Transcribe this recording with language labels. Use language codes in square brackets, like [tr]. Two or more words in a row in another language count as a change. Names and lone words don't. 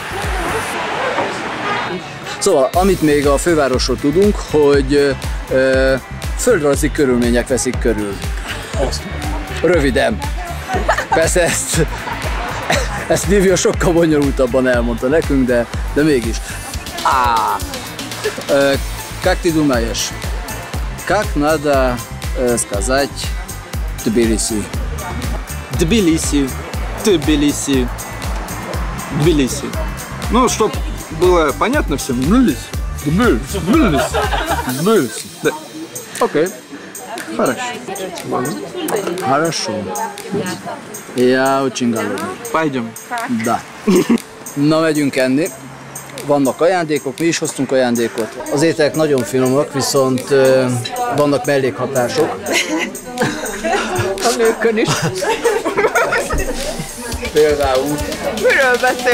[hu] Szóval, amit még a fővárosról tudunk, hogy földrajzi körülmények veszik körül. Röviden. Persze ezt Livia sokkal bonyolultabban elmondta nekünk, de mégis. [ru] Как ты думаешь, как надо сказать Тбилиси? Тбилиси. Ну, чтоб было понятно всем. Тбилиси. Да. Окей. Хорошо. Хорошо. Я очень голодный. Пойдем. [hu] Da. Na, megyünk enni. vannak ajándékok, mi is hoztunk ajándékot. Az ételek nagyon finomak, viszont vannak mellékhatások. A nőkön is. Például. Miről beszél?